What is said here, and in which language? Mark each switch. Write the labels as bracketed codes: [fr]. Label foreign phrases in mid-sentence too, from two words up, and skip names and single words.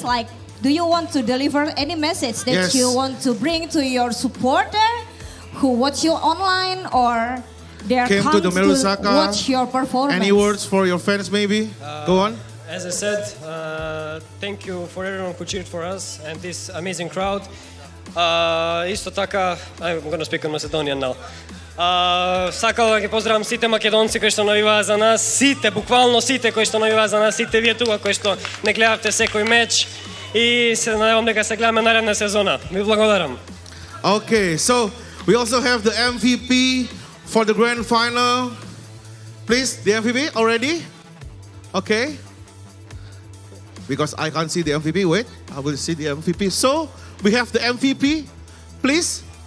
[en] Like, do you want to deliver any message that you want to bring to your supporter who watch you online or they Came come to the Melusaka. watch your performance? Any words for your fans maybe? Go on. As I said, thank you for everyone who cheered for us and this amazing crowd. [mk] Исто така, [en] I'm going to speak on Macedonian now. [mk] Сакал да ги поздравам сите македонци кои што навиваат за нас, сите, буквално сите кои што навиваат за нас, сите вие тука кои што не гледавте секој меч и се надевам дека се гледаме наредна сезона. Ви благодарам. [en] Okay, so we also have the MVP for the grand final. Please, the MVP already? Okay. Because I can't see the MVP. Wait, I will see the MVP. So we have the MVP, please.